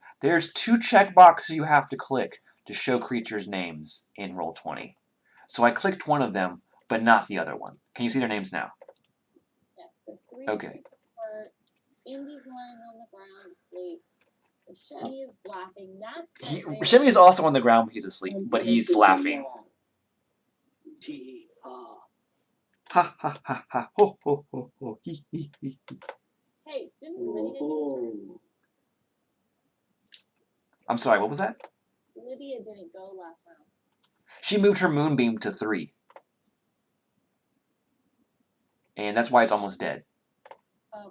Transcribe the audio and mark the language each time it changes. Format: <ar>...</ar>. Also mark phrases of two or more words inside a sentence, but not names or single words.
<en>There's 2 checkboxes you have to click to show creatures' names in Roll20. So I clicked one of them, but not the other one. Can you see their names now? Yes. Okay. Indy's lying on the ground asleep. Shemmy is laughing. That's Shimmy is also on the ground because he's asleep, I'm but gonna he's take a laughing. nap. T. Ha ha ha ha ho ho ho ho hee hee hee. Hey, didn't Lydia get her turn? Oh, I'm sorry, what was that? Lydia didn't go last round. She moved her moonbeam to 3. And that's why it's almost dead. Okay.</en>